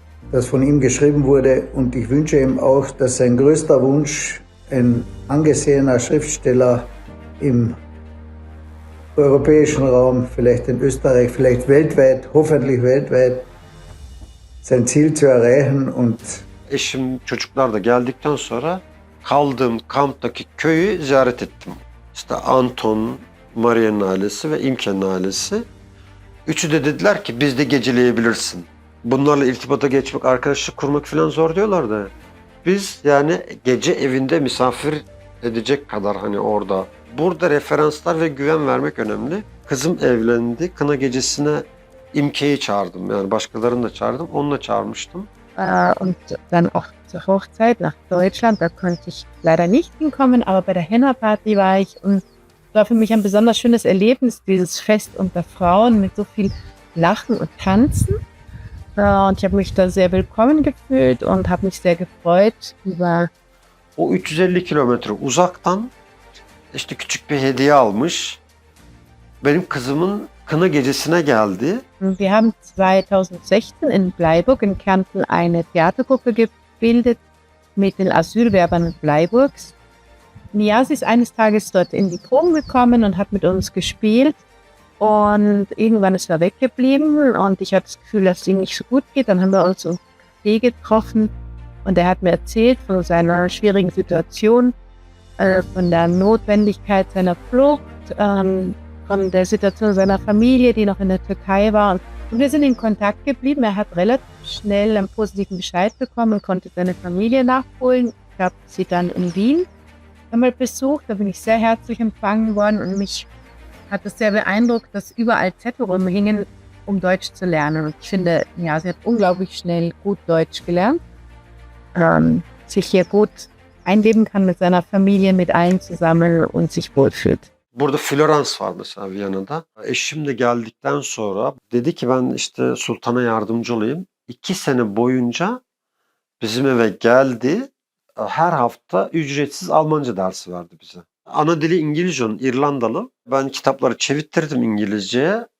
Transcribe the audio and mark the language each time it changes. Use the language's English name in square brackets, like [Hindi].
[German] das von ihm geschrieben wurde und ich wünsche ihm auch, dass sein größter Wunsch, ein angesehener Schriftsteller im europäischen Raum, vielleicht in Österreich, vielleicht weltweit, hoffentlich weltweit, sein Ziel zu erreichen und [Turkish] Eşim, çocuklar da geldikten sonra kaldığım kamptaki köyü ziyaret ettim. İşte Anton, Maria'nın ailesi ve İmke'nin ailesi. Üçü de dediler ki bizde geceleyebilirsin. Bunlarla irtibata geçmek, arkadaşlık kurmak falan zor diyorlardı. Biz yani gece evinde misafir edecek kadar hani orada. Burada referanslar ve güven vermek önemli. Kızım evlendi. Kına gecesine İmke'yi çağırdım. Yani başkalarını da çağırdım. Onu da çağırmıştım. [German] Und dann auch zur Hochzeit nach Deutschland. Da konnte ich leider nicht hinkommen, aber bei der Henna-Party war ich und war für mich ein besonders schönes Erlebnis, dieses Fest unter Frauen mit so viel Lachen und Tanzen. Und ich habe mich da sehr willkommen gefühlt und habe mich sehr gefreut über. [Turkish] O 350 kilometre uzaktan işte küçük bir hediye almış. Benim kızımın kına gecesine geldi. [German] Wir haben 2016 in Bleiburg in Kärnten eine Theatergruppe gebildet mit den Asylwerbern Bleiburgs. Niazi ist eines Tages dort in die Proben gekommen und hat mit uns gespielt. Und irgendwann ist er weggeblieben und ich hatte das Gefühl, dass es ihm nicht so gut geht. Dann haben wir uns im Café getroffen und er hat mir erzählt von seiner schwierigen Situation, von der Notwendigkeit seiner Flucht, von der Situation seiner Familie, die noch in der Türkei war. Und wir sind in Kontakt geblieben. Er hat relativ schnell einen positiven Bescheid bekommen und konnte seine Familie nachholen. Ich habe sie dann in Wien einmal besucht. Da bin ich sehr herzlich empfangen worden und mich hat es sehr beeindruckt, dass überall Zettel rumhingen, um Deutsch zu lernen. Und ich finde, ja, sie hat unglaublich schnell gut Deutsch gelernt, sich hier gut einleben kann mit seiner Familie, mit allen zusammen und sich wohlfühlt. [Turkish] Burada Florans var mesela Viyana'da. Eşim de geldikten sonra dedi ki ben işte sultana yardımcı olayım. 2 sene boyunca bizim eve geldi. Her hafta ücretsiz Almanca dersi verdi bize. Ana dili İngilizce onun, İrlandalı. Ben kitapları çevirttirdim İngilizceye.